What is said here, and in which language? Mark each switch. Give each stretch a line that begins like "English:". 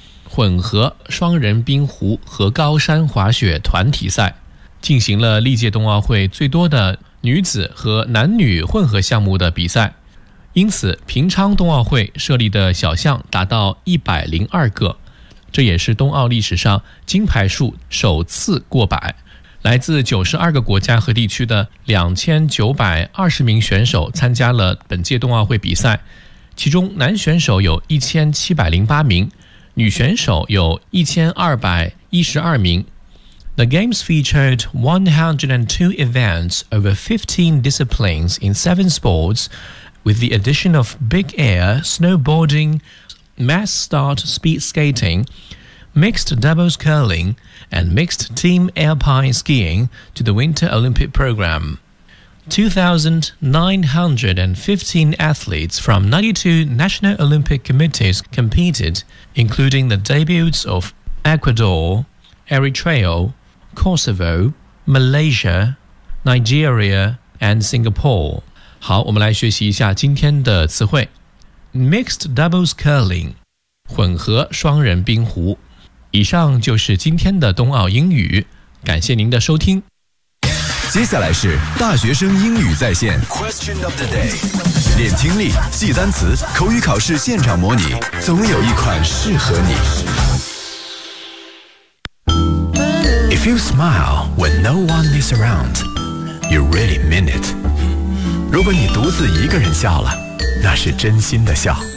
Chinese: 混合双人冰壶和高山滑雪团体赛，进行了历届冬奥会最多的女子和男女混合项目的比赛，因此平昌冬奥会设立的小项达到102个，这也是冬奥历史上金牌数首次过百。来自92个国家和地区的2920名选手参加了本届冬奥会比赛，其中男选手有1708名，女选手有1212名。
English: The Games featured 102 events over 15 disciplines in 7 sports with the addition of big air, snowboarding, mass start speed skating, mixed doubles curlingand mixed team alpine skiing to the Winter Olympic program. 2,915 athletes from 92 National Olympic Committees competed, including the debuts of Ecuador, Eritrea, Kosovo, Malaysia, Nigeria, and Singapore.
Chinese: 好，我们来学习一下今天的词汇。
English: Mixed doubles curling,
Chinese: 混合双人冰壶。以上就是今天的冬奥英语，感谢您的收听。接下来是大学生英语在线 Question of the day， 练听力、记单词、口语考试现场模拟，总有一款适合你。
English: If you smile when no one is around, you really mean it.
Chinese: 如果你独自一个人笑了，那是真心的笑。